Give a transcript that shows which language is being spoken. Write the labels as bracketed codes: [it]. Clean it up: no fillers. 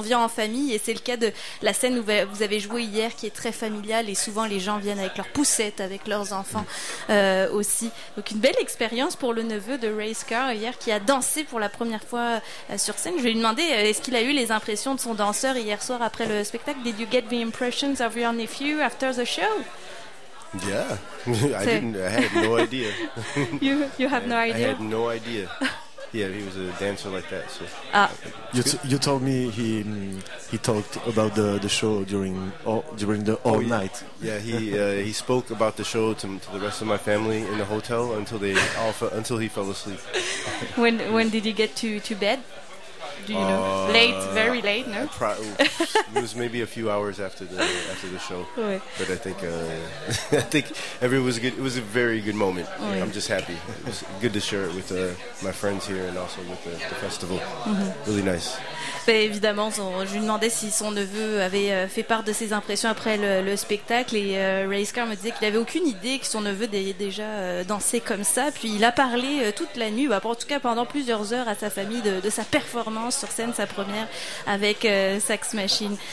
[fr] On vient en famille et c'est le cas de la scène où vous avez joué hier qui est très familiale et souvent les gens viennent avec leurs poussettes, avec leurs enfants aussi. Donc une belle expérience pour le neveu de Ray Scar hier qui a dansé pour la première fois sur scène. Je vais lui demander est-ce qu'il a eu les impressions de son danseur hier soir après le spectacle. [en] Did you get the impressions of your nephew after the show? Yeah, I had no idea. You have no idea? I had no idea. Yeah, he was a dancer like that. So. Ah. You told me he talked about the show during the night. Yeah, he spoke about the show to the rest of my family in the hotel until he fell asleep. When did he get to bed? Do you know? Late, very late, no? It was maybe a few hours after the show. [fr] Oui. [en] But I think everyone was good. It was a very good moment. [fr] Oui. [en] I'm just happy. It was good to share it with my friends here and also with the festival. Mm-hmm. Really nice. [fr] Mais évidemment, je lui demandais si son neveu avait fait part de ses impressions après le spectacle. Et Ray Scar me disait qu'il n'avait aucune idée que son neveu ait déjà dansé comme ça. Puis il a parlé toute la nuit, bah, en tout cas pendant plusieurs heures, à sa famille de sa performance sur scène, sa première avec Sax Machine.